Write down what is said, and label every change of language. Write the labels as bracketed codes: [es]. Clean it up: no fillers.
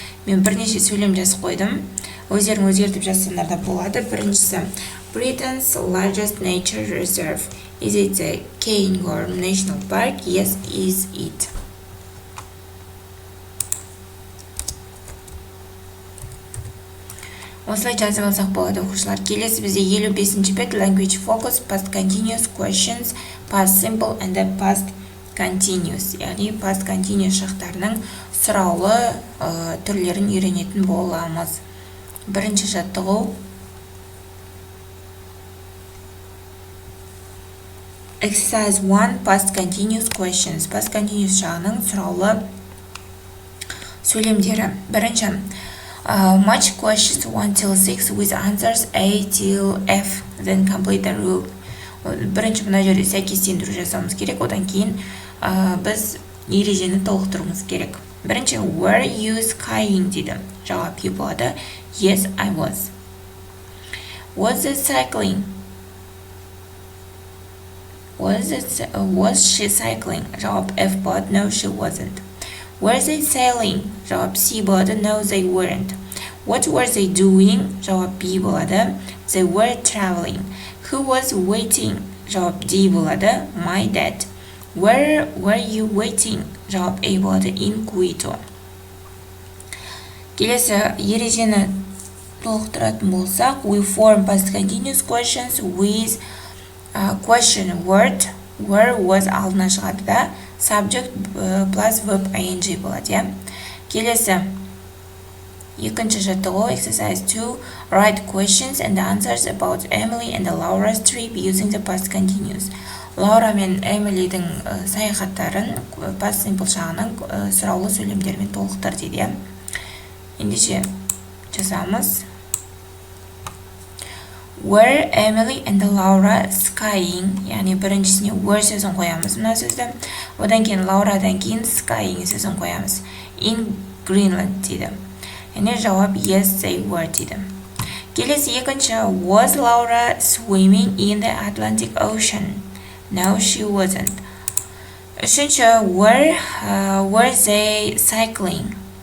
[kk] Мен бірнеше сөйлем жазып қойдым. Өздерің өзгертіп жазсаңдар да болады. Біріншісі, [en] Britain's largest nature reserve. Is it the Cairngorm National Park? Yes, is it. [kk] Осылай жазып алсақ болады оқушылар. Келесі бізде 55-ші бет [en] language focus, past continuous questions, past simple and past continuous. [kk] Яғни past continuous шақтарының сұраулы түрлерін үйренетін боламыз. Бірінші жаттығу. [en] Exercise 1, past continuous questions. [kk] Past continuous жағының сұраулы сөйлемдері. [en] Бірінші, match questions 1 till 6 with answers A till F. Then complete the rule. [kk] Бірінші мұна жерде сәйкестендіру жасауымыз керек. Одан кейін біз ережені толықтыруымыз керек. Бірінші, [en] were you skiing [kk] дейді. Жауап E болады. [en] Yes, I was. Was it cycling? Was she cycling? [kk] Жауап F болады. [en] No, she wasn't. Were they sailing? [kk] Жауап C болады. [en] No, they weren't. What were they doing? [kk] Жауап B болады. [en] They were traveling. Who was waiting? [kk] Жауап D болады. [en] My dad. Where were you waiting? [kk] Жауап A болады. [en] In Quito. [kk] Келесі ережені толықтыратын болсақ, [en] we form past continuous questions with question word. Where was [kk] алдына шығады да, [en] subject plus verb ing [kk] болады, иә. Келесі екінші жаттығу exercise 2. [en] Write questions and answers about Emily and Laura's trip using the past continuous. [kk] Лаура мен Эмилидің саяхаттарын past simple шағының сұраулы сөйлемдермен толықтыр дейді. Ендеше жазамыз. [en] Were Emily and Laura skiing? [kk] Яғни біріншісіне were сөзін қоямыз мына сөзді. Одан кейін Lauрадан кейін skiing сөзін қоямыз. [en] In Greenland [kk] дейді. Яғни жауап [en] yes they were дейді. [kk] Келесі екінші, [en] was Laura swimming in the Atlantic Ocean? No, she wasn't. [kk] Үшінші, [en] were they cycling?